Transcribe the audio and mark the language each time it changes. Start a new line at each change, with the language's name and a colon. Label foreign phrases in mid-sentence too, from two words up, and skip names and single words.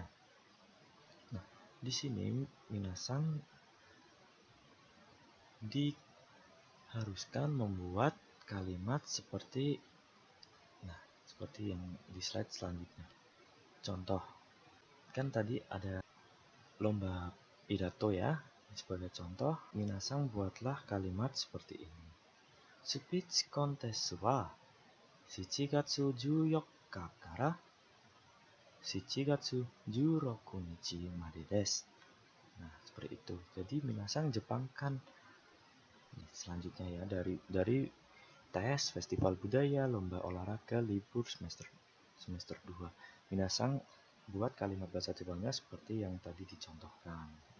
Indonesian: Nah, di sini minasang diharuskan membuat kalimat seperti yang di slide selanjutnya. Contoh, kan tadi ada lomba pidato ya. Sebagai contoh, minasang buatlah kalimat seperti ini.
English: Speech contest
Japanese: wa 7 月14日から7月16日までです.
Indonesian: Nah, seperti itu. Jadi minasang jepangkan selanjutnya ya dari tes, festival budaya, lomba olahraga, libur semester 2. Minasang buat kalimat bahasa Jepangnya seperti yang tadi dicontohkan.